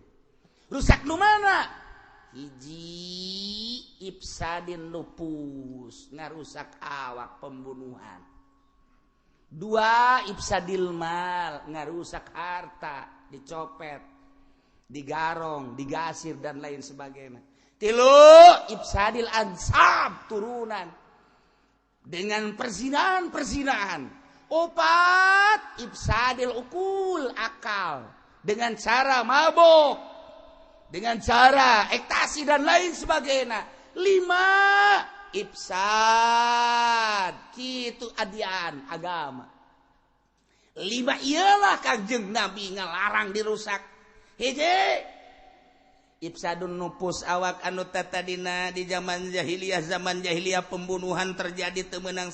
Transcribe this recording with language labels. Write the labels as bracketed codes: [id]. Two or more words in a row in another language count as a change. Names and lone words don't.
[su] Rusak nu mana? Hiji [ar] إفساد النفوس [su] ngarusak awak pembunuhan. Dua [ar] إفساد المال [su] ngarusak harta dicopet, digarong, digasir [id] dan lain sebagainya. [su] Tilu [ar] إفساد الأنساب [su] turunan [id] dengan perzinahan. Opat [ar] إفساد العقول [id] akal dengan cara mabuk, dengan cara ekstasi dan lain sebagainya. [su] 5 ifsad kitu adian agama. 5 ialah Kangjeng Nabi ngalarang dirusak. Hiji [ar] إفساد النفوس [su] awak anu tatadina [id] di zaman jahiliyah pembunuhan terjadi [su] teu meunang